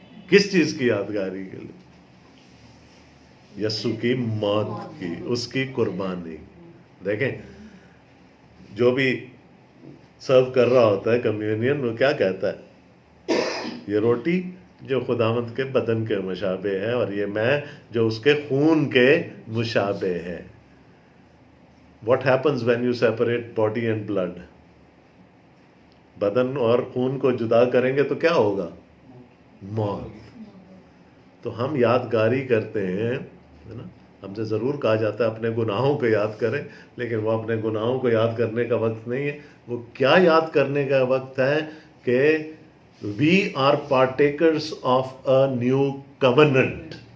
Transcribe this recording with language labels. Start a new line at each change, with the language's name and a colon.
Urdu: کس چیز کی یادگاری کے لیے؟ یسوع کی موت کی، اس کی قربانی. دیکھیں جو بھی سرو کر رہا ہوتا ہے کمیونین، وہ کیا کہتا ہے؟ یہ روٹی جو خداوند کے بدن کے مشابہ ہے، اور یہ میں جو اس کے خون کے مشابہ ہے.
English: What happens when you separate body and blood?
Urdu: بدن اور خون کو جدا کریں گے تو کیا ہوگا؟ موت. تو ہم یادگاری کرتے ہیں ہے نا. ہم سے ضرور کہا جاتا ہے اپنے گناہوں کو یاد کریں، لیکن وہ اپنے گناہوں کو یاد کرنے کا وقت نہیں ہے. وہ کیا یاد کرنے کا وقت ہے کہ
English: We are partakers of a new covenant.